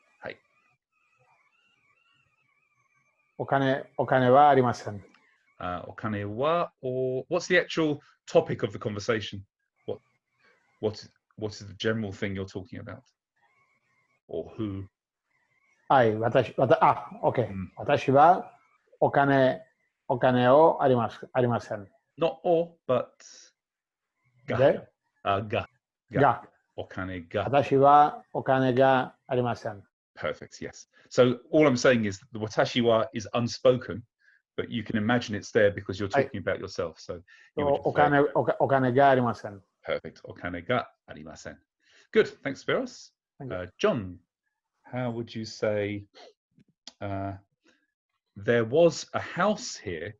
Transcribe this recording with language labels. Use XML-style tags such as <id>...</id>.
<ja>はい。お金はありません。</ja> <en>お金は or what's the actual topic of the conversation? What what is the general thing you're talking about? Or who?</en> <ja>はい、OK。私はお金をありません。</ja> <en>Not or, but が。</en> <ja>で、が。が。お金が。私はお金がありません。</ja> <en>Perfect, yes. So all I'm saying is the watashi wa is unspoken, but you can imagine it's there because you're talking about yourself. So you would</en> <ja>お金がありません。</ja> <en>perfect.</en> <ja>Okane ga arimasen.</ja> <en>Good. Thanks, Spiros. John, how would you say there was a house here?</en>